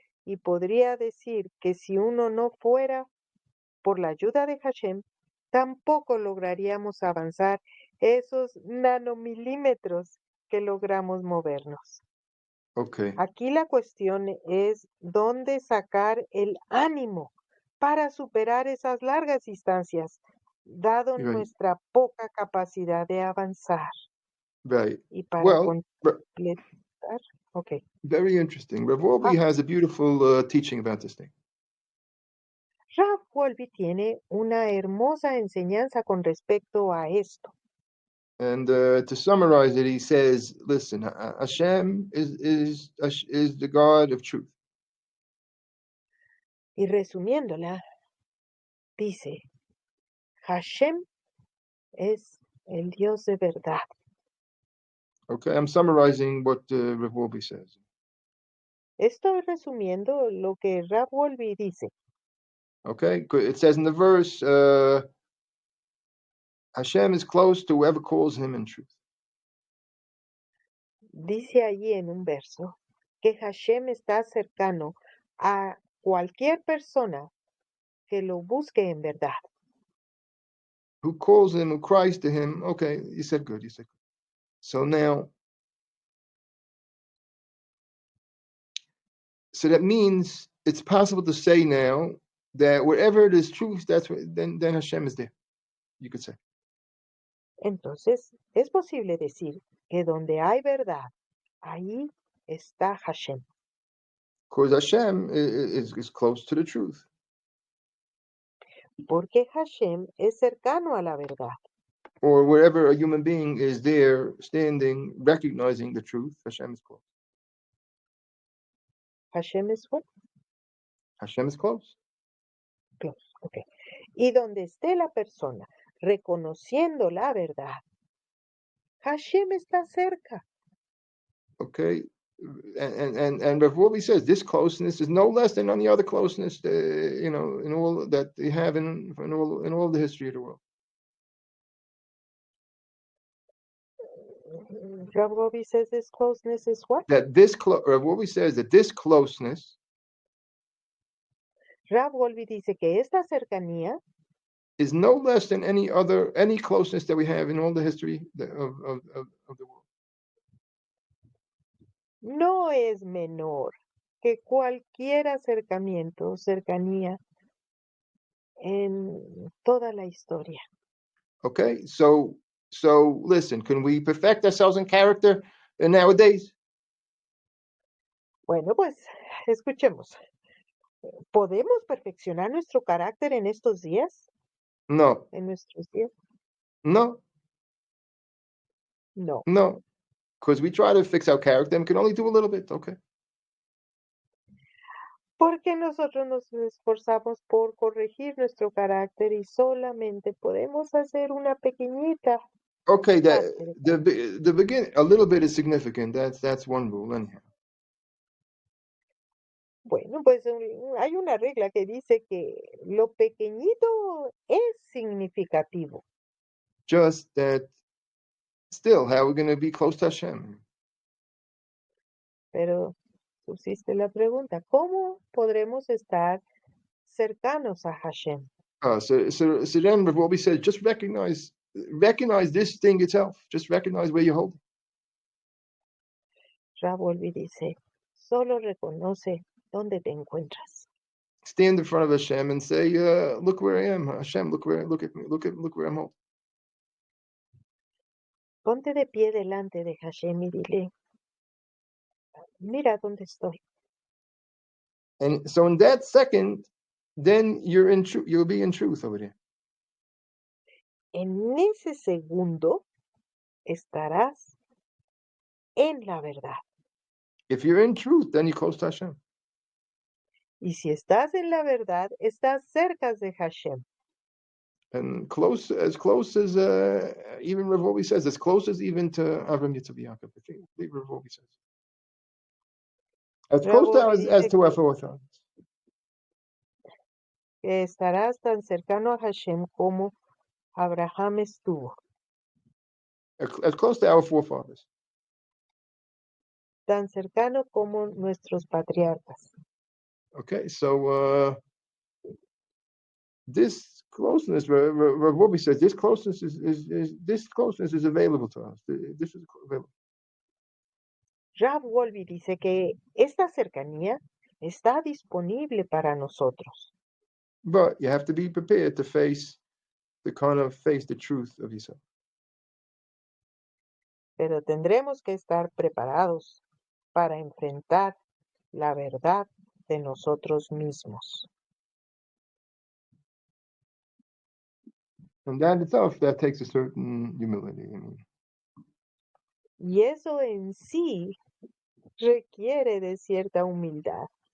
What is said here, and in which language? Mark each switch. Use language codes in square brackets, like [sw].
[es] Y podría decir que si uno no fuera por la ayuda de Hashem, tampoco lograríamos avanzar esos nanomilímetros que logramos movernos. [en] Okay. [es] Aquí la cuestión es dónde sacar el ánimo para superar esas largas distancias, dado [en] Right. [es] nuestra poca capacidad de avanzar. [en] Right. [es] Y para [en] Well, [es] completar, ok. [en] very interesting. Rav Wolbe has a beautiful teaching about this thing. [es] Rav Wolbe tiene una hermosa enseñanza con respecto a esto. [en] And to summarize it, he says, "Listen, Hashem is the God of truth." [es] Y resumiéndola, dice, Hashem es el Dios de verdad. [en] Okay, I'm summarizing what Rav Wolbe says. [es] Estoy resumiendo lo que Rav Wolbe dice. [en] Okay, it says in the verse, Hashem is close to whoever calls him in truth. [es] Dice allí en un verso que Hashem está cercano a cualquier persona que lo busque en verdad. [en] Who calls him, who cries to him. Okay, you said good, you said good. So now, so that means it's possible to say now that wherever it is truth, then Hashem is there. You could say. [es] Entonces, es posible decir que donde hay verdad, ahí está Hashem. [en] Because Hashem is close to the truth. [es] Porque Hashem es cercano a la verdad. [en] Or wherever a human being is there, standing, recognizing the truth, Hashem is close. Hashem es what? Hashem is close. Close, okay. [es] Y donde esté la persona reconociendo la verdad, Hashem está cerca. [en] Okay, and Rav Wolbe says this closeness is no less than any other closeness, in all that they have in all the history of the world. Rav Wolbe says this closeness is what? That Rav Wolbe says that this closeness [es] Rav Wolbe dice que esta cercanía [en] is no less than any closeness that we have in all the history of the world. [es] no es menor que cualquier acercamiento o cercanía en toda la historia. [en] Okay, so listen, can we perfect ourselves in character nowadays? [es] Bueno, pues escuchemos. ¿Podemos perfeccionar nuestro carácter en estos días? No, ¿En nuestros días? no, No, no. [en] Because we try to fix our character and we can only do a little bit, okay? [es] porque nosotros nos esforzamos por corregir nuestro carácter y solamente podemos hacer una pequeñita [en] Okay, [es] parte de [en] the begin a little bit is significant. That's one rule anyhow. [es] Bueno, pues hay una regla que dice que lo pequeñito es significativo, [en] Just that still, how we're going to be close to Hashem? [es] pero subsiste la pregunta, ¿cómo podremos estar cercanos a Hashem? [en] So then Rav Wolbe says, just recognize this thing itself. Just recognize where you hold it. [es] Rav Wolbe dice, solo reconoce dónde te encuentras. [en] stand in front of Hashem and say, "Look where I am, Hashem. Look at me. Look where I'm holding." [es] Ponte de pie delante de Hashem y dile, mira dónde estoy. [en] And so in that second, then you'll be in truth over there. [es] En ese segundo estarás en la verdad. [en] If you're in truth, then you're close to Hashem. [es] Y si estás en la verdad, estás cerca de Hashem. [en] And close as even Rav Wolbe says, as close as even to Avram Yitzchak Yaakov. I think Rav Wolbe says. As Rav close to Wolbe as [es] dice [en] to our forefathers. [es] que estarás tan cercano a Hashem como Abraham estuvo, [en] As close to our forefathers. [es] tan cercano como nuestros patriarcas. [en] Okay, so this closeness, Rav Wolbe says, this closeness is available to us. This is available. [es] Rav Wolbe dice que esta cercanía está disponible para nosotros, [en] But you have to be prepared to face the truth of yourself. [es] pero tendremos que estar preparados para enfrentar la verdad de nosotros mismos. [en] And that itself, that takes a certain humility. I mean, [es] Y eso en sí requiere de cierta humildad.